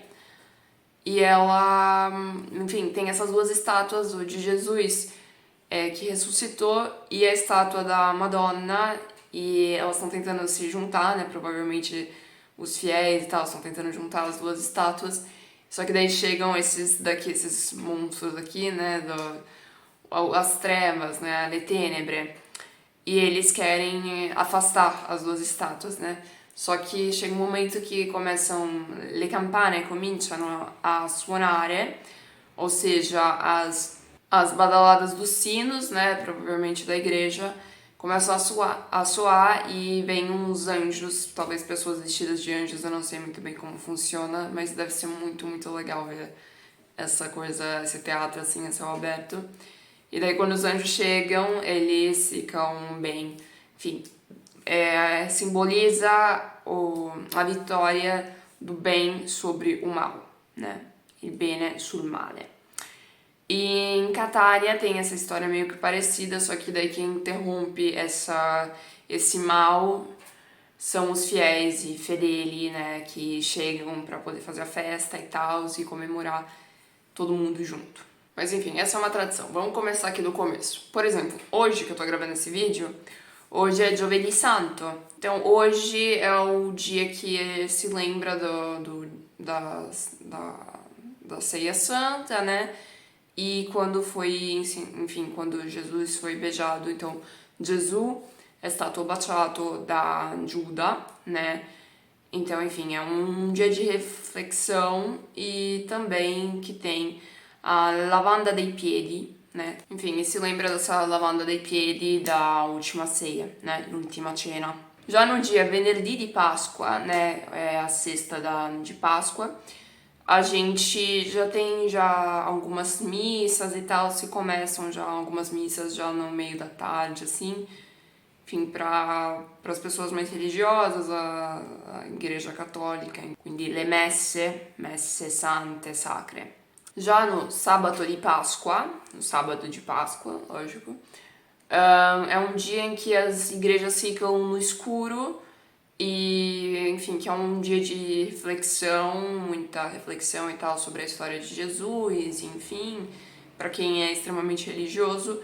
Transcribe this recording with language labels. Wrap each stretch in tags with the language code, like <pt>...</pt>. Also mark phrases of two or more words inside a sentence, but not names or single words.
<pt>E ela, enfim, tem essas duas estátuas, o de Jesus, que ressuscitou, e a estátua da Madonna, e elas estão tentando se juntar, né? Provavelmente os fiéis e tal estão tentando juntar as duas estátuas. Só que daí chegam esses monstros aqui, né? As trevas, né?</pt> <it>Le tenebre.</it> <pt>E eles querem afastar as duas estátuas, né? Só que chega um momento que</pt> <it>le campane cominciano a suonare,</it> <pt>ou seja, as badaladas dos sinos, né, provavelmente da igreja, começam a soar e vem uns anjos, talvez pessoas vestidas de anjos, eu não sei muito bem como funciona, mas deve ser muito, muito legal ver essa coisa, esse teatro assim, a céu aberto. E daí quando os anjos chegam, eles ficam bem, enfim, simboliza a vitória do bem sobre o mal, né?</pt> <it>Il bene sul male.</it> <pt>E em Cataria tem essa história meio que parecida, só que daí quem interrompe esse mal são os fiéis</pt> <it>e fedeli,</it> <pt>né, que chegam para poder fazer a festa e tal, e comemorar todo mundo junto. Mas enfim, essa é uma tradição. Vamos começar aqui do começo. Por exemplo, hoje que eu tô gravando esse vídeo, hoje é Giovedì Santo. Então hoje é o dia que se lembra da Ceia Santa, né? E quando foi, enfim, quando Jesus foi beijado, então</pt> <it>Gesù è stato baciato da Giuda,</it> <pt>né? Então, enfim, é um dia de reflexão e também que tem a</pt> <it>lavanda dei piedi,</it> <pt>né? Enfim, e se lembra dessa</pt> <it>lavanda dei piedi</it> <pt>da última ceia, né?</pt> <it>L'ultima cena.</it> <pt>Já no dia</pt> <it>venerdì di</it> <pt>Páscoa, né? É a sexta de Páscoa, a gente já tem algumas missas e tal, se começam já algumas missas já no meio da tarde, assim, enfim, para as pessoas mais religiosas, a igreja católica,</pt> <it>quindi le messe sante sacre.</it> <pt>Já no</pt> <it>sabato di</it> <pt>Páscoa, no sábado de Páscoa, lógico, é um dia em que as igrejas ficam no escuro e, enfim, que é um dia de reflexão, muita reflexão e tal sobre a história de Jesus, enfim, para quem é extremamente religioso.</pt>